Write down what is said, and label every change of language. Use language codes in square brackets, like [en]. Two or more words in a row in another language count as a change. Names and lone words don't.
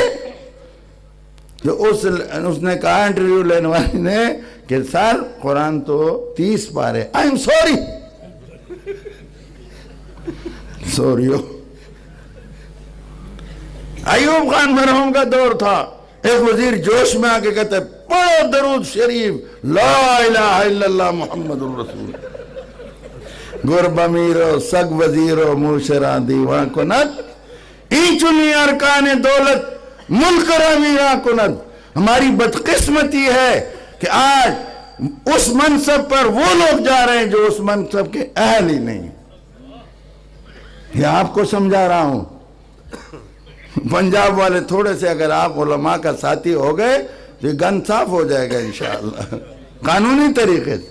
[ur] جو اس نے کہا انٹرویو لینے والے نے کہ سر قرآن تو 30 پارے، [en] I am sorry [ur] سوریو۔ ایوب خان مرحوم کا دور تھا، ایک وزیر جوش میں آ کے کہتا ہے پڑھو درود شریف [ar] لا الہ الا اللہ محمد الرسول، [fa] گر بمیرو سگ وزیرو موشرا دیوان کنت، اینچنی ارکان دولت ملک رامیرا کنت۔ [ur] ہماری بدقسمتی ہے کہ آج اس منصب پر وہ لوگ جا رہے ہیں جو اس منصب کے اہل ہی نہیں۔ یہ آپ کو سمجھا رہا ہوں، پنجاب والے تھوڑے سے اگر آپ علماء کا ساتھی ہو گئے تو یہ گن صاف ہو جائے گا انشاءاللہ قانونی طریقے سے۔